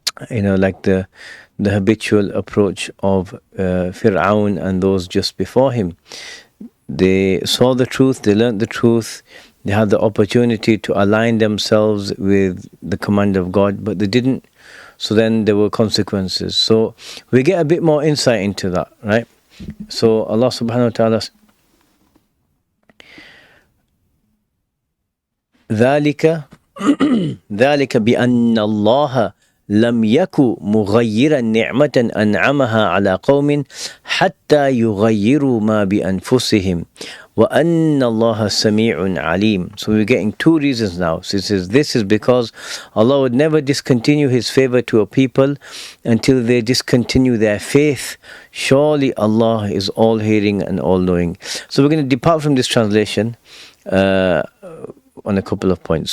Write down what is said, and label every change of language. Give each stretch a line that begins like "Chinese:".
English: Like the habitual approach of Fir'aun and those just before him. They saw the truth, they learnt the truth, they had the opportunity to align themselves with the command of God, but they didn't. So then there were consequences. So we get a bit more insight into that, right?
Arabic: So Allah subhanahu wa ta'ala, ذَلِكَ بِأَنَّ اللَّهَ لم يكن مغيرا نعمة أنعمها على قوم حتى يغيروا ما بأنفسهم وأن الله سميع عليم.
English: So we're getting two reasons now. So it says this is because Allah would never discontinue His favor to a people until they discontinue their faith. Surely Allah is all hearing and all knowing. So we're going to depart from this translation on a couple of points.